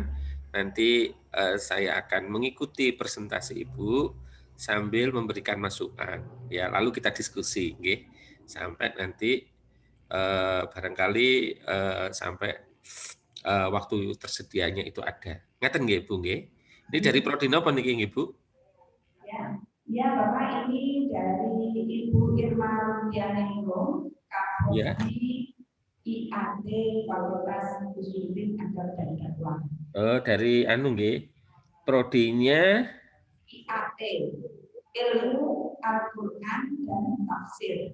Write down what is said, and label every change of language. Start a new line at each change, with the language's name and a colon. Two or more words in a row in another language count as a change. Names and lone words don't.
Indonesian: Nanti saya akan mengikuti presentasi Ibu sambil memberikan masukan. Ya, lalu kita diskusi, sampai nanti barangkali sampai waktu tersedianya itu ada.
Javanese: Ngaten nggih Bu nggih?
Indonesian: Ini dari prodi
Javanese: napa niki nggih Bu?
Indonesian: Ya, Bapak, ini dari Ibu Irma Rudianingrum, Kapolri IAT Fakultas Usulin Adab dan Dakwah. Dari anu nggih. Prodinya IAT, Ilmu Al-Qur'an dan Tafsir.